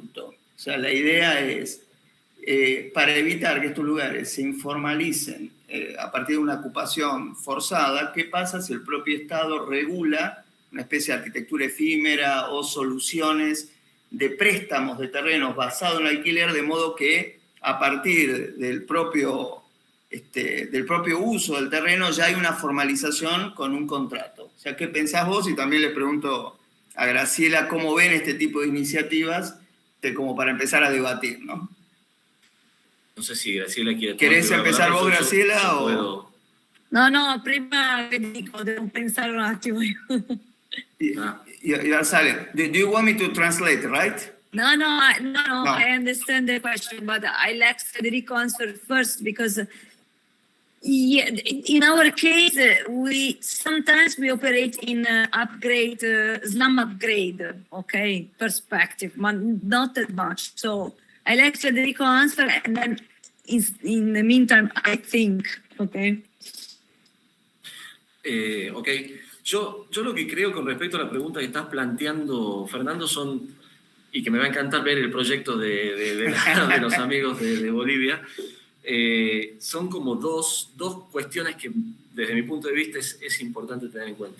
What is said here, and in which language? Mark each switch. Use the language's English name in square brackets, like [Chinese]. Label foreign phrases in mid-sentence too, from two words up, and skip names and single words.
[Spanish] O sea, la idea es, para evitar que estos lugares se informalicen a partir de una ocupación forzada, ¿qué pasa si el propio Estado regula una especie de arquitectura efímera o soluciones de préstamos de terrenos basados en el alquiler, de modo que a partir del propio uso del terreno ya hay una formalización con un contrato? O sea, ¿qué pensás vos? Y también le pregunto a Graciela cómo ven este tipo de iniciativas, como para empezar a debatir, ¿no? No sé si Graciela quiere... ¿Querés empezar vos, Graciela? ¿O? No, [Italian] prima dico, devo pensare un attimo. [Spanish] Sale. [English] Do you want me to translate, right? No, I understand the question, but I let Federico answer first, because Yeah, in our case, we sometimes operate in upgrade, slum upgrade, okay, perspective, but not that much. So I let Federico answer, and then in the meantime, I think, okay. [Spanish] Ok, yo lo que creo con respecto a la pregunta que estás planteando, Fernando, y que me va a encantar ver el proyecto de los amigos de Bolivia, son como dos cuestiones que desde mi punto de vista es importante tener en cuenta.